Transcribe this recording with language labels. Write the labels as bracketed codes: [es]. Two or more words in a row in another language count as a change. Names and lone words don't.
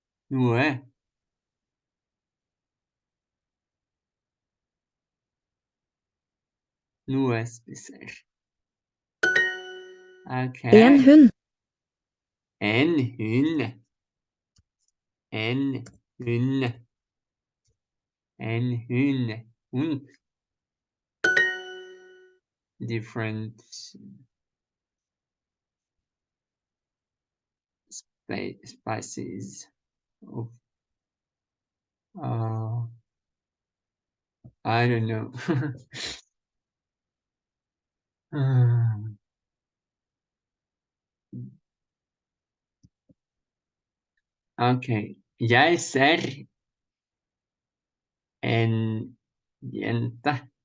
[no] Noe spiser. Okay. En hund. En hund. En hund. En hund. Hund. [en] Different species of I don't know. Okay. [no] Jeg ser en jente.